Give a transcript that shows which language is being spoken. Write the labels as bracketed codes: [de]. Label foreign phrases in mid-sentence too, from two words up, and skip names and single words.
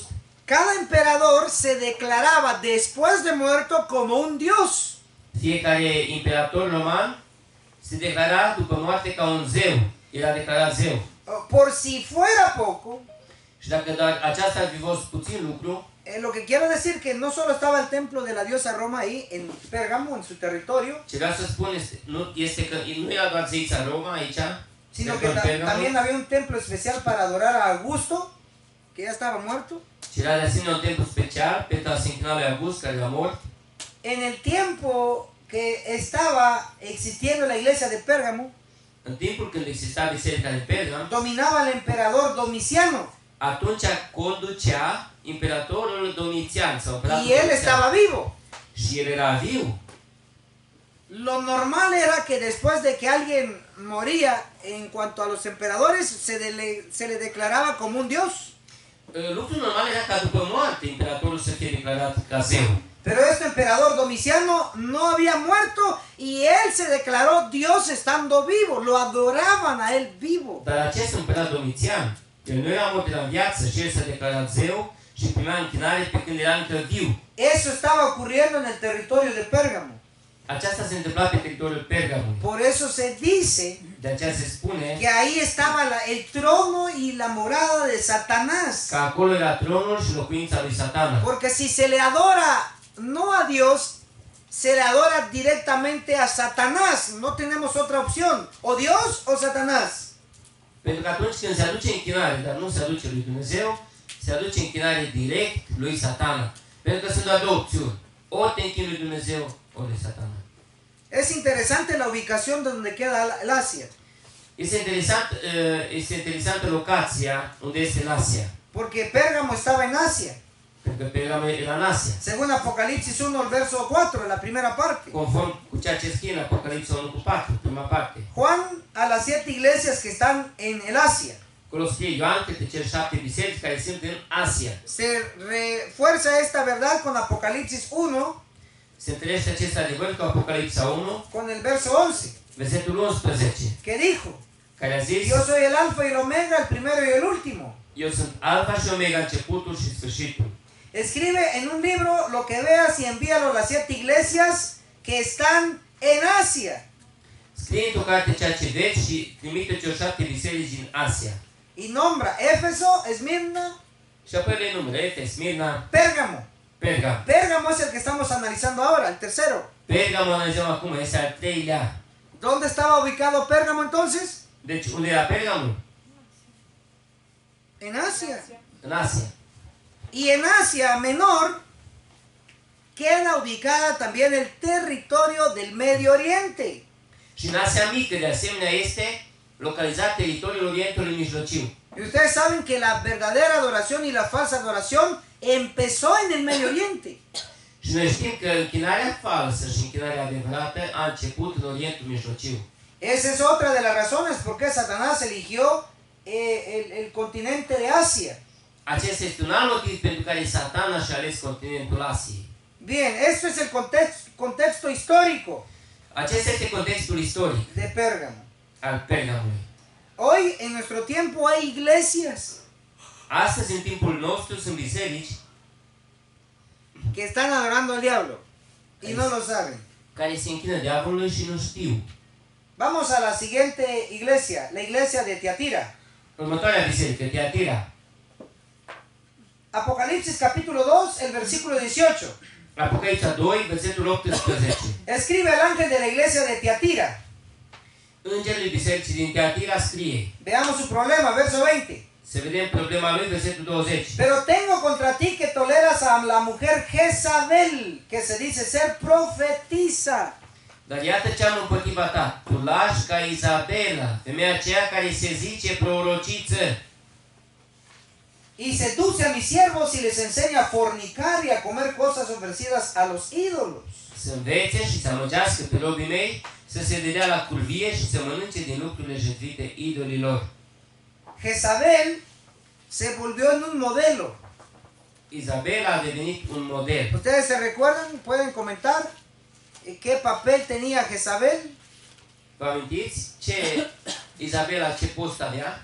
[es] Cada emperador se declaraba después de muerto como un dios. [ro] fiecare imperator roman se declara după moarte ca un zeu. Era declarat zeu. [es] Por si fuera poco, [ro] Și dacă doar aceasta ar fi fost puțin lucru, [es] lo que quiero decir que no solo estaba el templo de la diosa Roma ahí en Pérgamo, en su territorio, [ro] ce vreau să spun este că nu era doar zeița Roma aici, [es] sino que también había un templo especial para adorar a Augusto, que ya estaba muerto. [ro] ci era de asemenea un templu special pentru a se închina lui August, care era mort. [es] En el tiempo que estaba existiendo la iglesia de Pérgamo, [ro] În timpul când exista biserica de Pergam, [es] dominaba el emperador Domiciano [ro] atunci conducea imperatorul Domitian sau [es] y él estaba vivo. [ro] Și el era viu. [es] Lo normal era que después de que alguien moría, en cuanto a los emperadores, se le declaraba como un dios. [ro] Lucrul normal era ca după moarte imperatorul să fie declarat ca zeu. [es] Pero este emperador Domiciano no había muerto y él se declaró Dios estando vivo, lo adoraban a él vivo. [ro] Dar acest împărat Domitian, el nu era mort, era în viață și el s-a declarat zeu și primea închinare pe când era încă viu. [es] Eso estaba ocurriendo en el territorio de Pérgamo. [ro] Aceasta se întâmpla pe teritoriul Pergamului. [es] Por eso se dice [ro] De aceea se spune [es] que ahí estaba el trono y la morada de Satanás. [ro] că acolo era tronul și locuința lui Satana. [es] Porque si se le adora no a Dios, se le adora directamente a Satanás. No tenemos otra opción. O Dios o Satanás. [ro] Pentru că atunci când se aduce închinare, dar nu se aduce lui Dumnezeu, se aduce închinare direct lui Satana. Pentru că sunt doar două opțiuni. Ori te închini lui Dumnezeu, ori lui Satana. [es] Es interesante la ubicación de donde queda el Asia. [ro] Este interesantă locația unde este în Asia. [es] Porque Pérgamo estaba en Asia. [ro] Pentru că Pergamul era în Asia. [es] Según Apocalipsis 1, el verso 4, la primera parte. [ro] Conform cu ceea ce scrie în Apocalipsa 1:4, prima parte. [es] Juan a las 7 iglesias que están en el Asia. [ro] Acolo scrie Ioan către cele 7 biserici care sunt în Asia. [es] Se refuerza esta verdad con Apocalipsis 1, [ro] Se întâlnește acest adevăr cu Apocalipsa 1, [es] con el verso 11, [ro] versetul 11, [es] que dijo, [ro] care a zis: [es] yo soy el alfa y el omega, el primero y el último. [ro] Eu sunt Alfa și Omega, începutul și sfârșitul. [es] Escribe en un libro lo que veas y envíalo a las 7 iglesias que están en Asia. [ro] Scrie într-o carte ceea ce vezi și trimite celor 7 biserici din Asia. [es] Y nombra Éfeso, Esmirna, [ro] Și apoi le numără Efes, Smirna, [es] Pérgamo. [ro] Pergam. [es] Pérgamo es el que estamos analizando ahora, el tercero. [ro] Pergamul analizăm acum, este al 3-lea. [es] ¿Dónde estaba ubicado Pérgamo entonces? [ro] Deci unde era Pergamul? [es] En Asia. [ro] În Asia. [es] Y en Asia Menor queda ubicada también el territorio del Medio Oriente. [ro] Și în Asia Mică, de asemenea, este localizat teritoriul Orientului Mijlociu. [es] Y ustedes saben que la verdadera adoración y la falsa adoración empezó en el Medio Oriente. [ro] Și noi știm că închinarea falsă și închinarea adevărată a început în Orientul Mijlociu. [es] Esa es otra de las razones por qué Satanás eligió el continente de Asia. [ro] Acesta este un alt motiv pentru care Satana și-a ales continentul Asiei. [es] Bien, esto es el contexto histórico [ro] Acesta este contextul istoric [es] de Pérgamo. [ro] al Pergamului. [es] Hoy en nuestro tiempo hay iglesias [ro] Astăzi, în timpul nostru, sunt biserici [es] que están adorando al diablo y no lo saben. [ro] care se închină diavolului și nu știu. [es] Vamos a la siguiente iglesia, la iglesia de Tiatira. [ro] Următoarea biserică, Tiatira. [es] Apocalipsis capítulo 2, el versículo 18. [ro] Apocalipsa 2, versetul 18. [es] Escribe el ángel de la iglesia de Tiatira. [ro] Îngerul bisericii din Tiatira scrie. [es] Veamos su problema, verso 20. [ro] Să vedem problema lui, versetul 20. [es] Pero tengo contra ti que toleras a la mujer Jezabel, que se dice ser profetisa. [ro] Dar iată ce am împotriva ta. Tu lași ca Izabela, femeia aceea care se zice prorociță, [es] Y seduce a mis siervos y les enseña a fornicar y a comer cosas ofrecidas a los ídolos. [ro] să învețe și să amăgească pe robii mei să se dedea la curvie și să mănânce din lucrurile jertfite idolilor. [es] Jezabel se volvió en un modelo. [ro] Izabela a devenit un model. [es] ¿Ustedes se recuerdan? ¿Pueden comentar qué papel tenía Jezabel? [ro] Vă amintiți ce Izabela, ce post avea?